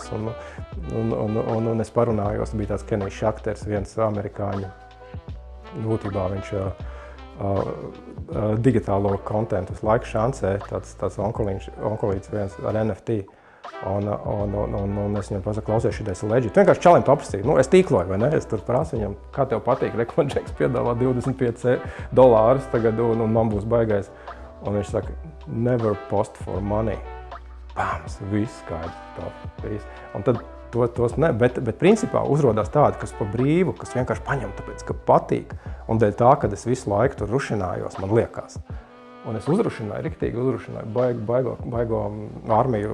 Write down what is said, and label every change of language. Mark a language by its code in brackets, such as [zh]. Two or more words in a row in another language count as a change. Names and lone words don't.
[lv] Un es parunājos, bija tāds Kenijs Šakters, viens amerikāņu, būtībā viņš digitālo kontentu visu laiku šancē, tāds onkolīts viens ar NFT. Un es viņam pasaku, klausies, šitais ir legit. Vienkārši čalim paprasīju, es tīkloju, vai ne? Es tur prasu viņam, kā tev patīk, Džeks piedāvā $25 tagad, un man būs baigais. Un viņš saka, [en] never post for money. [lv] Bams, viss skaidrs. Un tad tos ne, bet principā uzrodās tādi, kas pa brīvu, kas vienkārši paņem tāpēc, ka patīk. Un dēļ tā, kad es visu laiku tur rušinājos, man liekas. Un es riktīgi uzrušināju, baigo armiju.